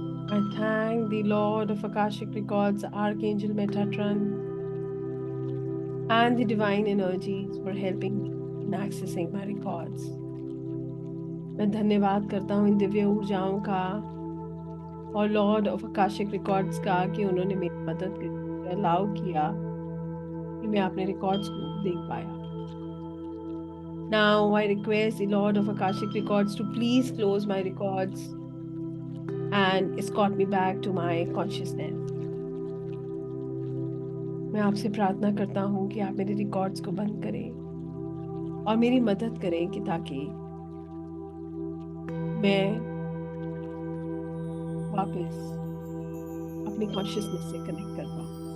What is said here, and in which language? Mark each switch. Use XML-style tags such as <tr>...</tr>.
<en>I thank the Lord of Akashic Records, Archangel Metatron, and the divine energies for helping me in accessing my records.</en> <hi>मैं धन्यवाद करता हूँ इन दिव्य ऊर्जाओं का और लॉर्ड ऑफ अकाशिक रिकॉर्ड्स का कि उन्होंने मेरी मदद की, अलाउ किया कि मैं अपने रिकॉर्ड्स को देख पाया.</hi> <en>Now I request the Lord of Akashic Records to please close my records and escort me back to my consciousness.</en> <hi>मैं आपसे प्रार्थना करता हूँ कि आप मेरे रिकॉर्ड्स को बंद करें और मेरी मदद करें कि ताकि मैं वापस अपनी कॉन्शियसनेस से कनेक्ट कर पाऊँ.</hi>